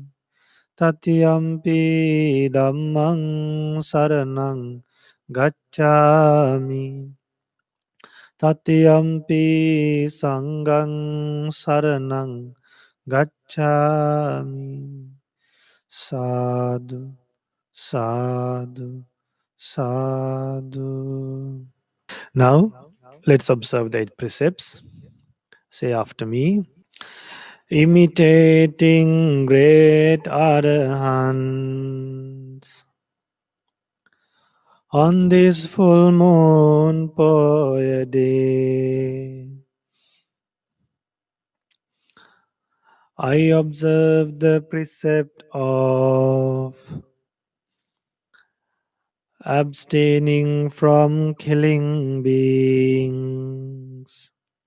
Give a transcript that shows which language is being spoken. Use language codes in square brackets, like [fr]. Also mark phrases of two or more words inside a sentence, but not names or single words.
[pi] Tatiyampi dhammang saranang gacchami. Tatiyampi sanghang saranang gacchami. Sadhu, sadhu, sadhu. [en] Now, let's observe the 8 precepts. Say after me. Imitating great arahants on this full moon poya day, I observe the precept of abstaining from killing beings.